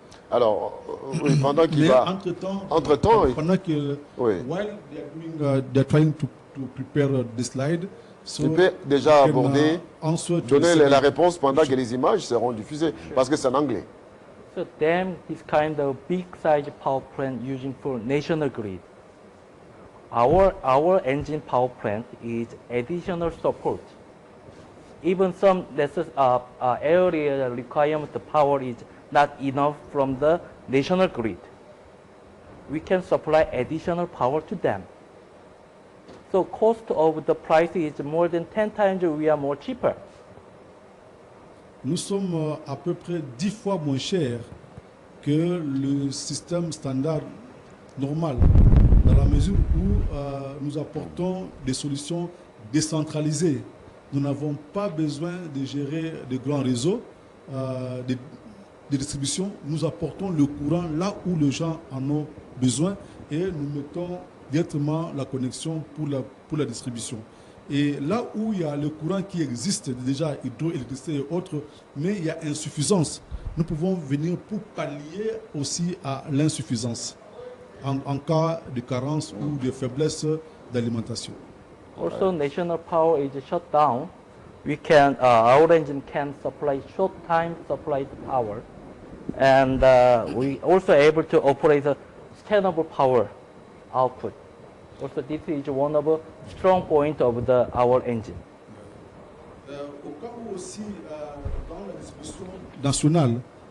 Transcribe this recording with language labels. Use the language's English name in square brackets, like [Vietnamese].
[French] Alors, oui, pendant qu'il va... Entre-temps, pendant que... Oui. [English] While they're trying to prepare the slide, so [French] tu peux déjà aborder, donner la second réponse pendant que les images seront diffusées, parce que c'est en anglais. [English] So dam is kind of big size power plant using for national grid. Our engine power plant is additional support. Even some area requirement, the power is not enough from the national grid. We can supply additional power to them. So cost of the price is more than 10 times we are more cheaper. [French] Nous sommes à peu près 10 fois moins chers que le système standard normal, dans la mesure où nous apportons des solutions décentralisées. Nous n'avons pas besoin de gérer de grands réseaux de distribution. Nous apportons le courant là où les gens en ont besoin et nous mettons directement la connexion pour la distribution. Et là où il y a le courant qui existe déjà, hydroélectricité et autres, mais il y a insuffisance, nous pouvons venir pour pallier aussi à l'insuffisance en cas de carence ou de faiblesse d'alimentation. [English] Also, national power is shut down. Our engine can supply short time supply power, and we also able to operate a sustainable power output. Also, this is one of the strong point of our engine. [French] Au cas où aussi, dans la distribution nationale,